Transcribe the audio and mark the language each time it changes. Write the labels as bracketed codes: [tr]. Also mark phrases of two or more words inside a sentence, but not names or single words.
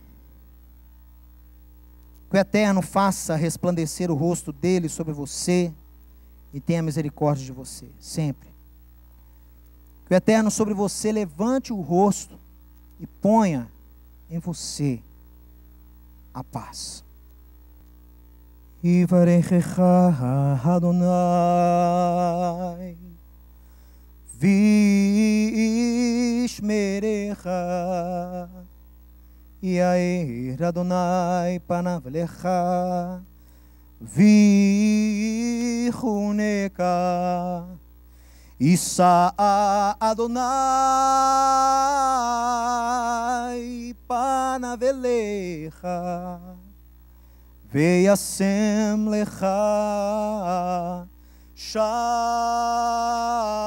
[pt] Que o Eterno faça resplandecer o rosto dele sobre você e tenha misericórdia de você, sempre. Que o Eterno sobre você levante o rosto e ponha em você a paz. [he] יברכך אדני וישמרך יאר אדני פניו לך ויחנך ישא אדני פניו אליך וישם לך שלום.